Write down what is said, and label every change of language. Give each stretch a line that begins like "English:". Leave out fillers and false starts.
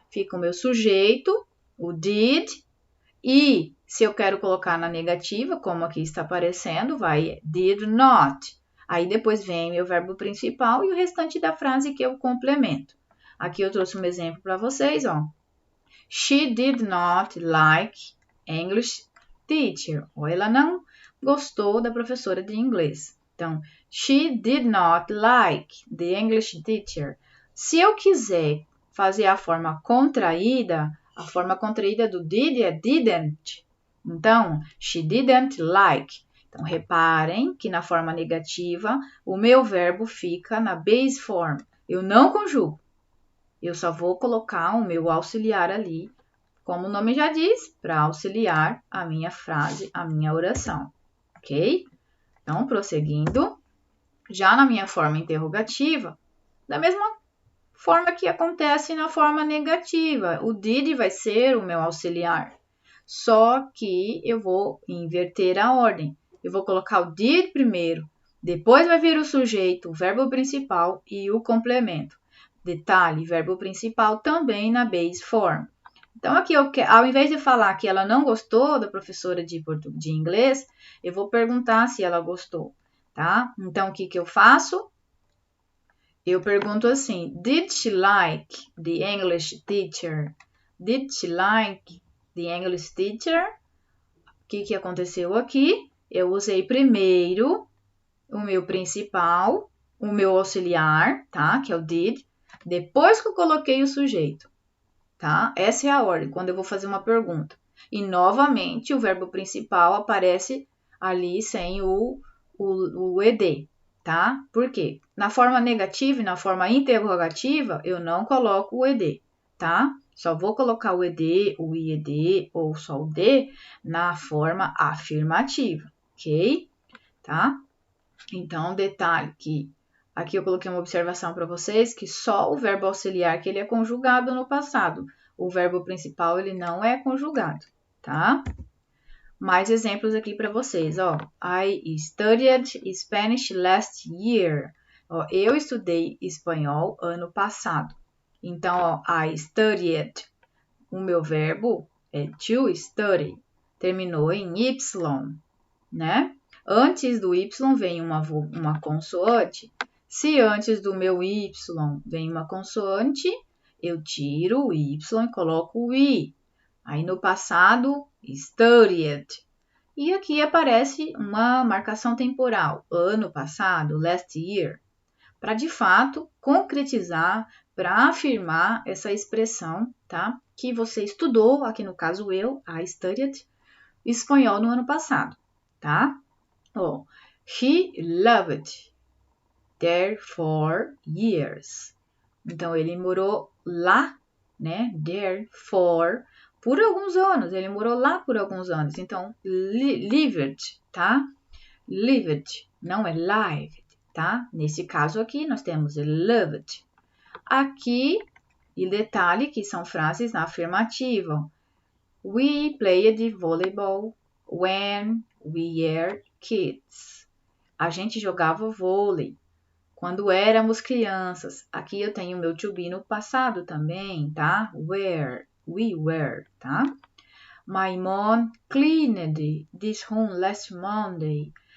Portuguese: Fica o meu sujeito, o did, e se eu quero colocar na negativa, como aqui está aparecendo, vai did not. Aí depois vem meu verbo principal e o restante da frase que eu complemento. Aqui eu trouxe um exemplo para vocês, ó.
English: She did not like English teacher.
Portuguese: Ou ela não gostou da professora de inglês.
English: Então, she did not like the English teacher.
Portuguese: Se eu quiser fazer a forma contraída do did é didn't. Então,
English: she didn't like.
Portuguese: Então, reparem que na forma negativa, o meu verbo fica na base form. Eu não conjugo. Eu só vou colocar o meu auxiliar ali, como o nome já diz, para auxiliar a minha frase, a minha oração, ok? Então, prosseguindo, já na minha forma interrogativa, da mesma forma que acontece na forma negativa, o did vai ser o meu auxiliar, só que eu vou inverter a ordem. Eu vou colocar o did primeiro, depois vai vir o sujeito, o verbo principal e o complemento. Detalhe, verbo principal também na base form. Então, aqui, ao invés de falar que ela não gostou da professora de inglês, eu vou perguntar se ela gostou, tá? Então, o que eu faço? Eu pergunto assim,
English: did she like the English teacher? Did she like the English teacher?
Portuguese: O que aconteceu aqui? Eu usei primeiro o meu principal, o meu auxiliar, tá? Que é o did. Depois que eu coloquei o sujeito, tá? Essa é a ordem, quando eu vou fazer uma pergunta. E, novamente, o verbo principal aparece ali sem o ed, tá? Por quê? Na forma negativa e na forma interrogativa, eu não coloco o ed, tá? Só vou colocar o ed, o ied ou só o d na forma afirmativa, ok? Tá? Então, detalhe que aqui eu coloquei uma observação para vocês que só o verbo auxiliar que ele é conjugado no passado. O verbo principal ele não é conjugado, tá? Mais exemplos aqui para vocês, ó.
English: I studied Spanish last year.
Portuguese: Ó, eu estudei espanhol ano passado. Então, ó,
English: I studied.
Portuguese: O meu verbo é to study. Terminou em Y, né? Antes do Y vem uma consoante. Se antes do meu Y vem uma consoante, eu tiro o Y e coloco o I. Aí no passado, studied. E aqui aparece uma marcação temporal, ano passado,
English: last year,
Portuguese: para de fato concretizar, para afirmar essa expressão, tá? Que você estudou, aqui no caso eu,
English: I studied
Portuguese: espanhol no ano passado, tá?
English: Oh, he loved there for years.
Portuguese: Então, ele morou lá, né?
English: There for,
Portuguese: por alguns anos. Ele morou lá por alguns anos. Então, lived, tá? Lived, não é lived, tá? Nesse caso aqui, nós temos loved. Aqui, e detalhe que são frases na afirmativa.
English: We played volleyball when we were kids.
Portuguese: A gente jogava vôlei quando éramos crianças. Aqui eu tenho meu to be no passado também, tá?
English: Were, we were, tá? My mom cleaned this room last Monday.